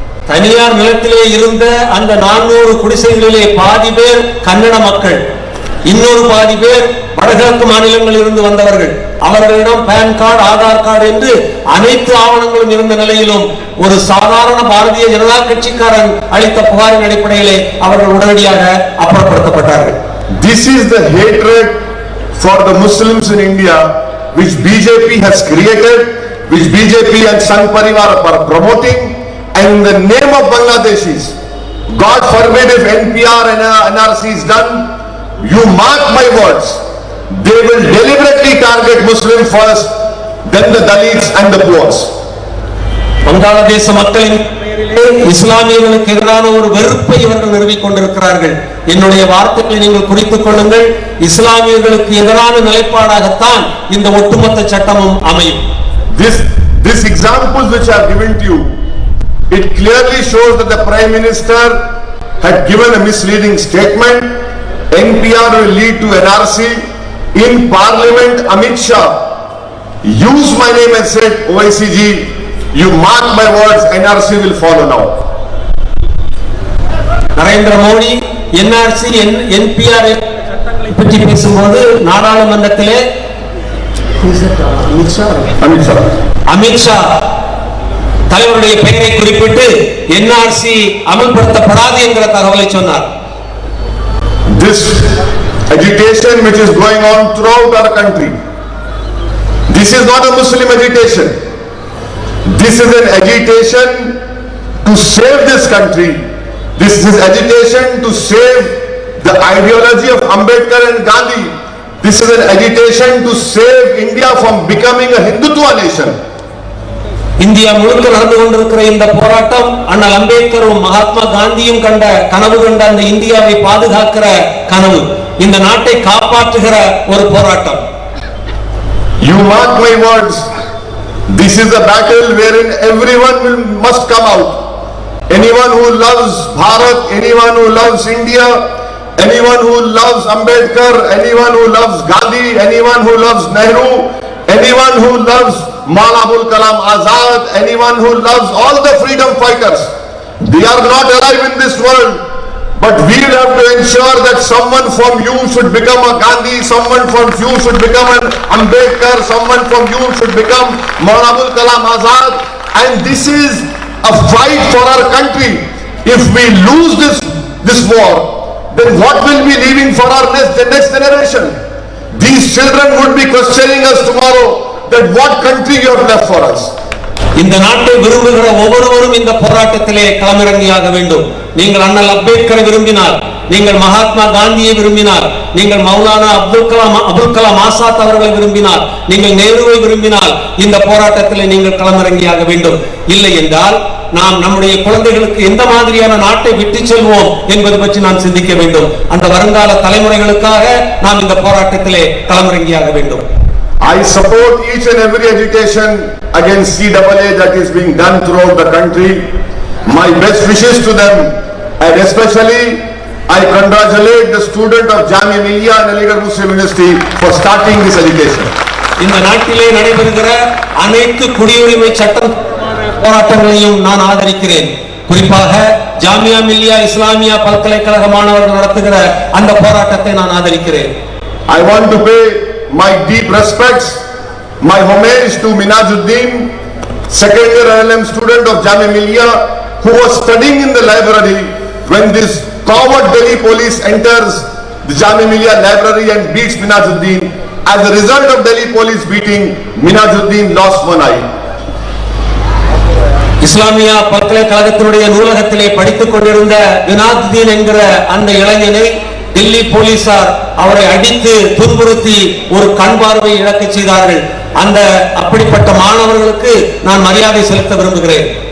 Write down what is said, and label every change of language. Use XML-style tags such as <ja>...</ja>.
<ta>தனியார் நிலத்திலே இருந்த அந்த 400 குடிசைகளிலே பாதி பேர் கன்னட மக்கள், இன்னொரு பாதி பேர் வடகிழக்கு மாநிலங்களில் இருந்து வந்தவர்கள். அவர்களிடம் பேன் கார்டு, ஆதார் கார்டு என்று அனைத்து ஆவணங்களும் இருந்த நிலையிலும் ஒரு சாதாரண பாரதிய ஜனதா கட்சிக்காரன் அளித்த புகாரின் அடிப்படையிலே அவர்கள் உடனடியாக அப்புறப்படுத்தப்பட்டார்கள்.</ta> <en>This is the hatred for the Muslims in India, which BJP has created, which BJP and Sangh Parivar are promoting, and in the name of Bangladeshis, God forbid if NPR and NRC is done, you mark my words, they will deliberately target Muslim first, then the Dalits and the poor.</en> <ta>வங்காளதேச மக்களின் இஸ்லாமியர்களுக்கு எதிரான ஒரு வெறுப்பை இவர்கள் நிறுவிக் கொண்டிருக்கிறார்கள். என்னுடைய வார்த்தைகளை நீங்கள் குறித்துக் கொள்ளுங்கள். இஸ்லாமியர்களுக்கு எதிரான நிலைப்பாடாகத்தான் இந்த ஒட்டுமொத்த சட்டமும் அமையும்.</ta> <en>This examples which I have given to you, it clearly shows that the Prime Minister had given a misleading statement. NPR will lead to NRC. In Parliament, Amit Shah used my name and said, Owaisi ji, you mark my words, NRC will follow now.</en> <ta>Narendra Modi NRC NPR சட்டங்களை பற்றி பேசும்போது நாடாளுமன்றத்திலே அமித் ஷா தலைவருடைய பெயரை குறிப்பிட்டு NRC அமல்படுத்தப்படாது என்கிற தகவலை சொன்னார்.</ta> <en>This agitation which is going on throughout our country, this is not a Muslim agitation. This is an agitation to save this country. This is agitation to save the ideology of Ambedkar and Gandhi. This is an agitation to save India from becoming a Hindutva nation.</en> <ta>India முழுக்க நடந்து கொண்டிருக்கிற இந்த போராட்டம் அண்ணல் அம்பேத்கரும் மகாத்மா காந்தியும் கண்ட கனவு கண்ட அந்த இந்தியாவை பாதுகாக்கிற கனவு, இந்த நாட்டை காப்பாற்றுகிற ஒரு போராட்டம்.</ta> <en>You mark my words, this is a battle wherein everyone must come out. Anyone who loves Bharat, anyone who loves India, anyone who loves Ambedkar, anyone who loves Gandhi, anyone who loves Nehru, anyone who loves Maulana Abul Kalam Azad, anyone who loves all the freedom fighters, they are not alive in this world, but we will have to ensure that someone from you should become a Gandhi, someone from you should become an Ambedkar, someone from you should become Maulana Abul Kalam Azad, and this is a fight for our country. If we lose this war, then what will be leaving for our next generation? These children would be questioning us tomorrow that what country you have left for us.</en> <ta>இந்த நாட்டை விரும்புகிற ஒவ்வொருவரும் இந்த போராட்டத்திலே களமிறங்கியாக வேண்டும். நீங்கள் அண்ணல் அம்பேத்கரை விரும்பினால், நீங்கள் மகாத்மா காந்தியை விரும்பினால், நீங்கள் மௌலானா அபுல் கலாம் ஆசாத் அவர்களை விரும்பினால், நீங்கள் நேருவை விரும்பினால் இந்த போராட்டத்திலே நீங்கள் களமிறங்கியாக வேண்டும். இல்லை என்றால் நாம் நம்முடைய குழந்தைகளுக்கு எந்த மாதிரியான நாட்டை விட்டு செல்வோம் என்பது பற்றி நாம் சிந்திக்க வேண்டும். அந்த வருங்கால தலைமுறைகளுக்காக நாம் இந்த போராட்டத்திலே களமிறங்கியாக வேண்டும்.</ta> <en>I support each and every agitation against CAA that is being done throughout the country. My best wishes to them, and especially I congratulate the student of Jamia Millia and Aligarh Muslim University for starting this agitation.</en> <ta>இந்த நாட்டிலே நடைபெறுகிற அனைத்து குடியுரிமை சட்டம் போராட்டங்களையும் நான் ஆதரிக்கிறேன். குறிப்பாக ஜாமியா மில்லியா இஸ்லாமியா பல்கலைக்கழக மாணவர்கள் நடத்துகிற அந்த போராட்டத்தை நான் ஆதரிக்கிறேன்.</ta> <en>I want to pay my deep respects, my homage to Minajuddin, second year LLM student of Jamia Millia, who was studying in the library when this coward Delhi police enters the Jamia Millia library and beats Minajuddin. As a result of Delhi police beating, Minajuddin lost one eye.</en> <ta>Islamia பல்கலைக்கழகத்தினுடைய நூலகத்திலே படித்துக் கொண்டிருந்த வினாதுதீன் என்கிற அந்த இளைஞனை டெல்லி போலீசார் அவரை அடித்து துன்புறுத்தி ஒரு கண் பார்வை இழக்க செய்தார்கள். அந்த அப்படிப்பட்ட மாணவர்களுக்கு நான் மரியாதை செலுத்த விரும்புகிறேன்.</ta>